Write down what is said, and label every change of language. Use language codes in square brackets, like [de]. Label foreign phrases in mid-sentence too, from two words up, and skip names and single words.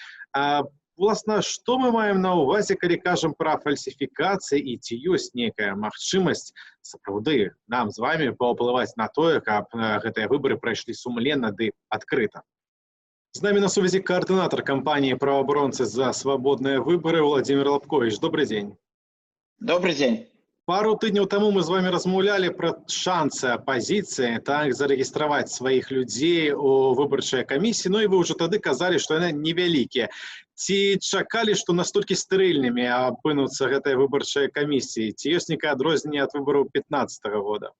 [be] Власна, што мы маем на ўвазе, калі кажам пра фальсіфікацыі, і ці ёсць нейкая магчымасць сапраўды нам з вамі паўплываць на тое, каб гэтыя выбары прайшлі сумленна ды адкрыта. З намі на сувязі каардынатар кампаніі «Праваабаронцы за свабодныя выбары» Владимир Лабкович. [ru] Добрый день. Добрый день. [be] Пару тыдняў таму мы з вами размаўлялі пра шансы апазіцыі зарэгістраваць сваіх людзей у выбарчыя камісіі, і вы ўжо тады казалі, што яны невялікія. Ці чакалі, што настолькі стэрыльнымі апынуцца гэтыя выбарчыя камісіі? Ці ёсць нейкае адрозненне ад выбараў 2015 года?